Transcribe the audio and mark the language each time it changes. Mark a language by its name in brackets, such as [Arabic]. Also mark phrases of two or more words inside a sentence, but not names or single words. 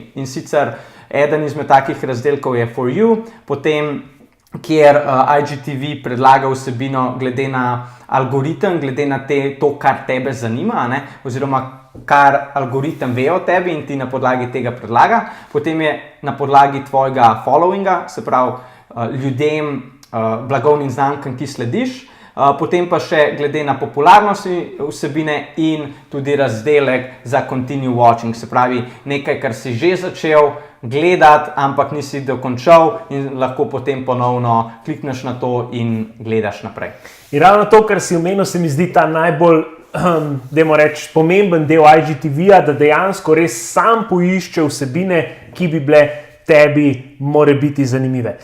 [Slovenian] In sicer eden izmed takih razdelkov je For You, potem kjer IGTV predlaga vsebino glede na algoritem, glede na to, kar tebe zanima, oziroma kar algoritem ve o tebi in ti na podlagi tega predlaga. Potem je na podlagi tvojega followinga, se pravi ljudem, blagovnim znamkam, ki slediš. Potem pa še glede na popularnosti vsebine in tudi razdelek za [English] continue watching, [Slovenian] se pravi nekaj, kar si že začel gledati, ampak nisi dokončal, in lahko potem ponovno klikneš na to in gledaš naprej. In ravno to, kar si omenil, se mi zdi ta najbolj, dajmo reči, pomemben del IGTV-ja, da dejansko res sam poišče vsebine, ki bi bile tebi more biti zanimive.